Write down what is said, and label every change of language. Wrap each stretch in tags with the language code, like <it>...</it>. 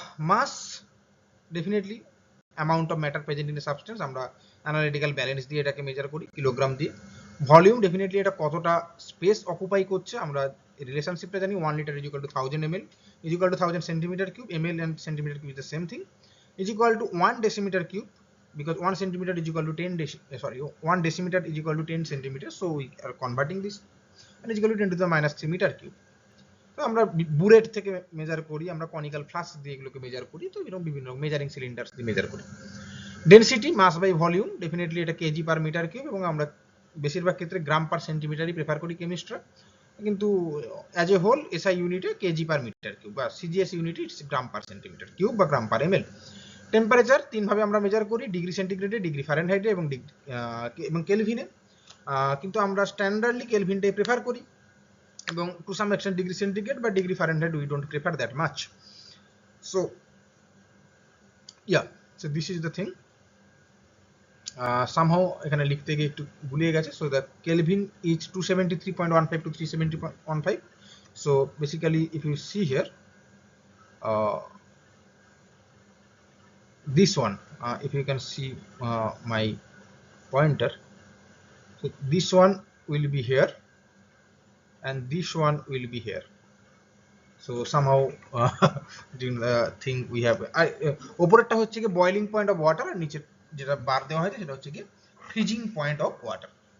<bn>Mass, definitely</bn> <en>amount of matter present in a substance,</en> <bn>আমরা analytical balance দিয়ে এটাকে measure করি কিলোগ্রাম দিয়ে। ভলিউম, ডেফিনেটলি এটা কতটা স্পেস অকুপাই করছে, আমরা রিলেশনশিপটা জানি,</bn> <en>1 litre is equal to 1000 ml is equal to 1000 centimetre cube. ml and centimeter cube is the same thing, is equal to 1 decimeter cube, because 1 centimeter is equal to 1 decimeter is equal to 10 centimeters, so we are converting this, and is equal to 10 to the minus 3 meter cube.</en> <bn>তো আমরা burette থেকে measure করি, আমরা conical flask দিয়ে এগুলোকে measure করি। তো এরকম বিভিন্ন মেজারিং সিলিন্ডার্স দিয়ে মেজার করি। Density, mass by volume, definitely এটা কেজি পার মিটার কিউব, এবং আমরা বেশিরভাগ ক্ষেত্রে গ্রাম পার সেন্টিমিটারই প্রেফার করি কেমিস্ট্রা। কিন্তু অ্যাজ এ হোল এসআই ইউনিটে কেজি পার মিটার কিউব, বা সিজিএস ইউনিটে it's gram per centimetre cube বা গ্রাম পার এমএল। টেম্পারেচার 3 ভাবে আমরা মেজার করি, ডিগ্রি সেন্টিগ্রেডে, ডিগ্রি ফারেনহাইটে এবং কেলভিনে। কিন্তু আমরা স্ট্যান্ডার্ডলি কেলভিনটাই প্রেফার করি, এবং to some extent degree centigrade বা degree Fahrenheit</bn> <en>We don't prefer that much. So so this is the thing.</en> <bn>Somehow এখানে লিখতে গিয়ে একটু ভুলিয়ে গেছে।</bn> <en>So the Kelvin is 273.15 to 370.15. So basically if you see here, this one, if you can see my pointer, so this one will be here and this one will be here. So somehow during the thing we have,</en> <bn>ওপরেরটা হচ্ছে কি boiling point of water, আর নিচে যেটা বার দেওয়া হয়েছে সেটা হচ্ছে কি freezing point of water.</bn>